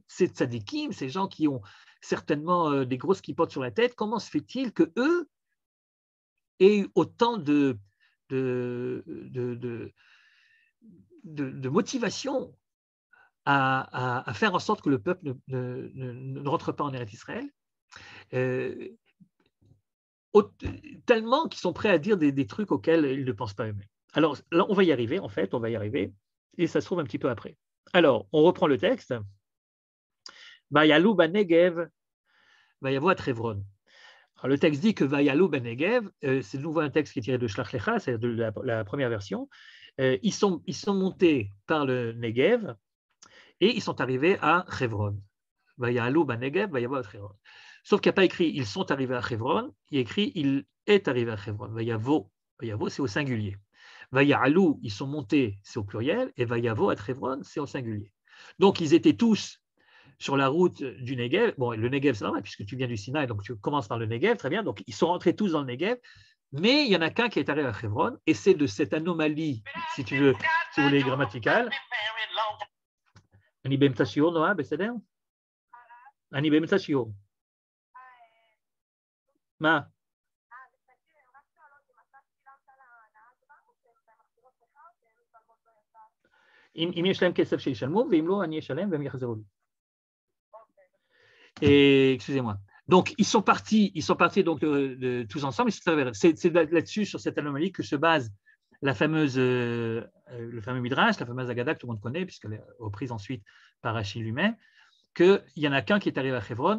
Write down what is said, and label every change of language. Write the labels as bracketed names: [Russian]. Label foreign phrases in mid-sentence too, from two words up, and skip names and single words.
[French] Ces tzadikim, ces gens qui ont certainement des grosses kippotes sur la tête, comment se fait-il qu'eux aient eu autant de motivation à faire en sorte que le peuple ne rentre pas en Eretz Israël tellement qu'ils sont prêts à dire des trucs auxquels ils ne pensent pas eux-mêmes. Alors là, on va y arriver, en fait, on va y arriver, et ça se trouve un petit peu après. Alors, on reprend le texte. [Hebrew] ויעלו בנגב ויבא עד חברון. [French] Alors, le texte dit que [Hebrew] ויעלו בנגב, [French] c'est de nouveau un texte qui est tiré de Shlach Lecha, c'est de la première version. Ils sont montés par le Negev et ils sont arrivés à Hevron. [Hebrew] ויעלו בנגב ויבא עד חברון. [French] Sauf qu'il n'y a pas écrit « ils sont arrivés à Hevron », il y a écrit « il est arrivé à Hevron ». Vayavo, c'est au singulier. Vayalou, ils sont montés, c'est au pluriel, et Vayavo à Hevron, c'est au singulier. Donc, ils étaient tous sur la route du Negev. Bon, le Negev, c'est normal, puisque tu viens du Sinaï, donc tu commences par le Negev, très bien. Donc, ils sont rentrés tous dans le Negev, mais il y en a qu'un qui est arrivé à Hevron, et c'est de cette anomalie, si tu veux, si vous voulez, grammaticale. [Hebrew] Ani באמצע שיעור, נועה, בסדר? אני באמצע שיעור. מה? אם יש להם כסף שישלמו, ואם לא, אני אשלם והם יחזרו לי. [French] Excusez-moi. Donc, ils sont partis donc tous ensemble. C'est là-dessus, sur cette anomalie, que se base le fameux Midrash, la fameuse Agada que tout le monde connaît, puisqu'elle est reprise ensuite par Rachid lui-même, qu'il n'y en a qu'un qui est arrivé à Hevron.